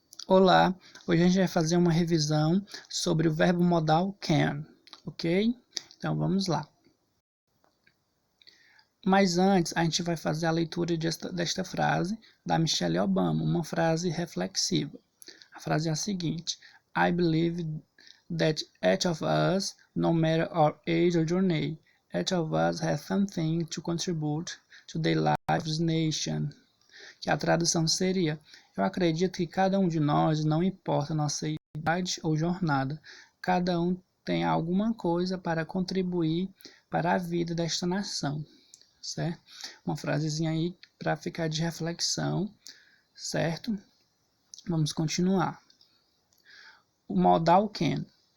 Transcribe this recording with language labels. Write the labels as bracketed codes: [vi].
[pt] Olá, hoje a gente vai fazer uma revisão sobre o verbo modal can, ok? Então vamos lá. Mas antes a gente vai fazer a leitura desta frase da Michelle Obama, uma frase reflexiva. [en] A frase é a seguinte: I believe that each of us, no matter our age or journey, each of us has something to contribute to the lives nation. [pt] Que a tradução seria: eu acredito que cada um de nós, não importa nossa idade ou jornada, cada um tem alguma coisa para contribuir para a vida desta nação, certo? Uma frasezinha aí para ficar de reflexão, certo? Vamos continuar. O modal can.